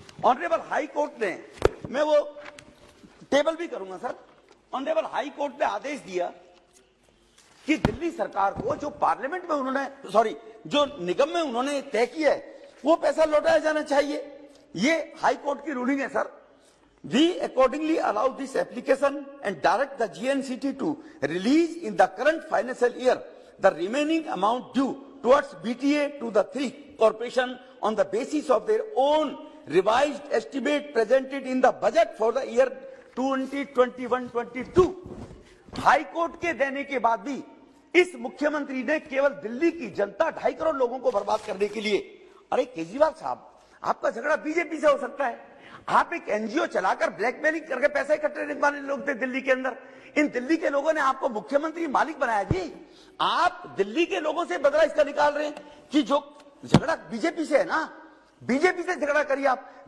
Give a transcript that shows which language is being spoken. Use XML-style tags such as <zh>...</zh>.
<hi>Honourable high court ने, मैं वो टेबल भी करूंगा सर, ऑनरेबल हाई कोर्ट ने आदेश दिया कि दिल्ली सरकार को जो पार्लियामेंट में उन्होंने जो निगम में उन्होंने तय किया है वो पैसा लौटाया जाना चाहिए। ये हाई कोर्ट की रूलिंग है sir.</hi> <en>We accordingly allow this application and direct the GNCT to release in the current financial year the remaining amount due towards BTA to the three corporations on the basis of their own revised estimate presented in the budget for the year 2021-22।</en> <hi>High court के देने के बाद भी इस मुख्यमंत्री ने केवल दिल्ली की जनता 2.5 करोड़ लोगों को बर्बाद करने के लिए, अरे केजरीवाल साहब आपका झगड़ा बीजेपी से हो सकता है, आप एक एनजीओ चलाकर ब्लैकमेलिंग करके पैसे इकट्ठे करने वाले लोग थे दिल्ली के अंदर। इन दिल्ली के लोगों ने आपको मुख्यमंत्री मालिक बनाया जी। आप दिल्ली के लोगों से बदला इसका निकाल रहे हैं कि जो झगड़ा बीजेपी से है ना, बीजेपी से झगड़ा करिए आप।</hi>